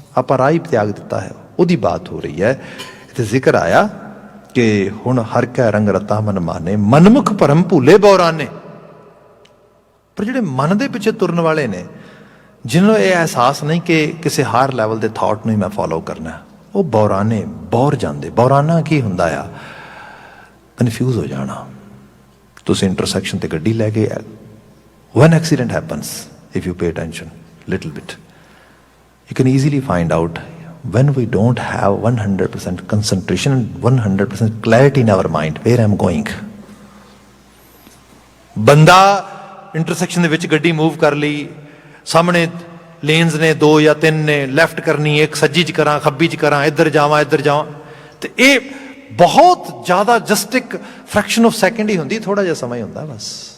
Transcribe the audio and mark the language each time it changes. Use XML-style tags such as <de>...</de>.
<pa>ਆਪਾਂ ਰਾਹ ਹੀ ਤਿਆਗ ਦਿੱਤਾ ਹੈ, ਉਹਦੀ ਬਾਤ ਹੋ ਰਹੀ ਹੈ। ਇੱਥੇ ਜ਼ਿਕਰ ਆਇਆ ਕਿ ਹੁਣ ਹਰ ਕੈ ਰੰਗ ਰਤਾ ਮਨ ਮਾਨੇ, ਮਨਮੁਖ ਭਰਮ ਭੂਲੇ ਬੌਰਾਨੇ। ਪਰ ਜਿਹੜੇ ਮਨ ਦੇ ਪਿੱਛੇ ਤੁਰਨ ਵਾਲੇ ਨੇ, ਜਿਨ੍ਹਾਂ ਨੂੰ ਇਹ ਅਹਿਸਾਸ ਨਹੀਂ ਕਿ ਕਿਸੇ ਹਾਇਰ ਲੈਵਲ ਦੇ ਥਾਟ ਨੂੰ ਹੀ ਮੈਂ ਫੋਲੋ ਕਰਨਾ, ਉਹ ਬੌਰਾਨੇ ਬੌਰ ਜਾਂਦੇ। ਬੌਰਾਨਾ ਕੀ ਹੁੰਦਾ ਆ? ਕਨਫਿਊਜ਼ ਹੋ ਜਾਣਾ। ਤੁਸੀਂ ਇੰਟਰਸੈਕਸ਼ਨ ਤੇ ਗੱਡੀ ਲੈ ਕੇ,</pa> <en>when accident happens, if you pay attention little bit, you can easily find out when we don't have 100% concentration and 100% clarity in our mind where I'm going।</en> <pa>ਬੰਦਾ ਇੰਟਰਸੈਕਸ਼ਨ ਦੇ ਵਿੱਚ ਗੱਡੀ ਮੂਵ ਕਰ ਲਈ, ਸਾਹਮਣੇ ਲੇਨਸ ਨੇ 2 ਜਾਂ 3 ਨੇ, ਲੈਫਟ ਕਰਨੀ, ਇੱਕ ਸੱਜੀ 'ਚ ਕਰਾਂ, ਖੱਬੀ 'ਚ ਕਰਾਂ, ਇੱਧਰ ਜਾਵਾਂ, ਤੇ ਇਹ ਬਹੁਤ ਜ਼ਿਆਦਾ ਜਸਟ ਇੱਕ ਫਰੈਕਸ਼ਨ ਆਫ ਸੈਕਿੰਡ ਹੀ ਹੁੰਦੀ, ਥੋੜਾ ਜਿਹਾ ਸਮਾਂ ਹੀ ਹੁੰਦਾ ਬਸ।</pa>